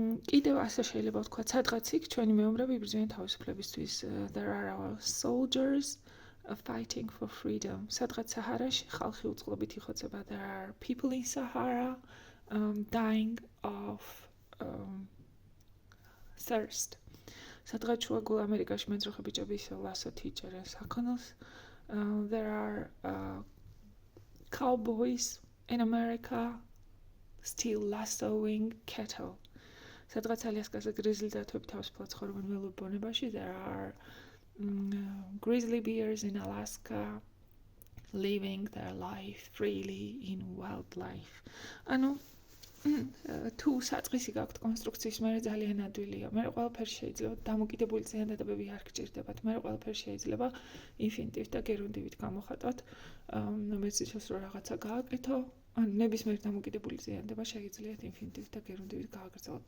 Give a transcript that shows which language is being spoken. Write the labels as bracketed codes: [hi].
[ka] კიდევ ასე შეიძლება ვთქვათ, სადღაც იქ ჩვენი მეომრები იბრძვიან თავისუფლებისთვის. [en] There are our soldiers fighting for freedom. [ka] სადღაც საჰარაში ხალხი უწყლობით იხოცება. [en] There are people in Sahara dying of thirst. [ka] სადღაც შუაგულ ამერიკაში მეძროხე ბიჭები ისევ ლასოთ იჭერენ საქონელს. [en] There are cowboys in America still lassoing cattle. [ka] სადღაც ალიასკაზე გრიზლი დათვები თავისუფლად ცხოვრობენ ველურ ბუნებაში. [en] There are grizzly bears in Alaska living their life freely in wildlife. [ka] ანუ თუ საწყისი გაქვთ კონსტრუქციის მე ძალიან ადვილია. მე ყველაფერი შეიძლება დამოკიდებული ზიანდებები არ გჭირდებათ. მე ყველაფერი შეიძლება ინფინიტივით და გერუნდივით გამოხატოთ. მეცდისას რომ რაღაცა გააკეთო, ან ნებისმიერ დამოკიდებული ზიანდება შეგიძლიათ ინფინიტივით და გერუნდივით გააგრძელოთ.